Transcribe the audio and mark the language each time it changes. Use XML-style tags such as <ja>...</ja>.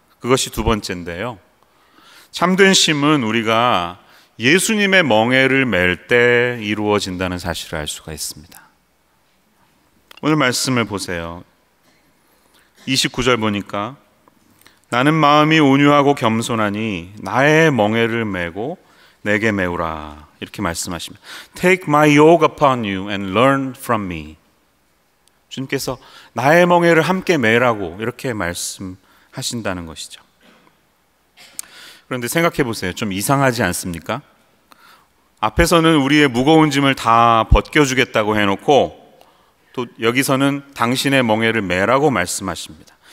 <ko>그것이 두 번째인데요. 참된 쉼은 우리가 예수님의 멍에를 맬 때 이루어진다는 사실을 알 수가 있습니다. 오늘 말씀을 보세요. 29절 보니까 나는 마음이 온유하고 겸손하니 나의 멍에를 메고 내게 메우라, 이렇게 말씀하십니다.</ko> <en>Take my yoke upon you and learn from me.</en> <ko>주님께서 나의 멍에를 함께 메라고 이렇게 말씀하신다는 것이죠. 그런데 생각해 보세요. 좀 이상하지 않습니까? 앞에서는 우리의 무거운 짐을 다 벗겨주겠다고 해놓고 또 여기서는 당신의 멍에를 메라고 말씀하십니다.</ko>